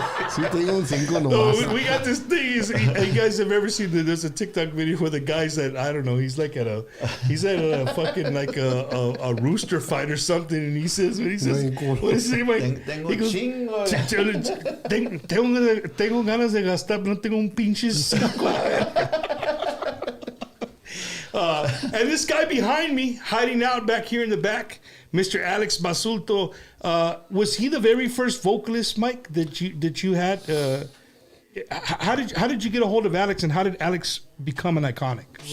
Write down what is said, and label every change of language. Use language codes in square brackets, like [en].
[es] Sí, tengo un 5 No, nomás. [en] we got this thing. You guys have ever seen there's a TikTok video where the guy's at, I don't know, he's at a fucking like a rooster fight or something, and he says, what does he say, Mike? [es] Tengo [en] He goes, [es] chingo. tengo ganas de gastar, pero no tengo un pinche 5. [en] And this guy behind me, hiding out back here in the back, Mr. Alex Basulto, was he the very first vocalist, Mike, that you had? How did you get a hold of Alex, and how did Alex become an Iconic?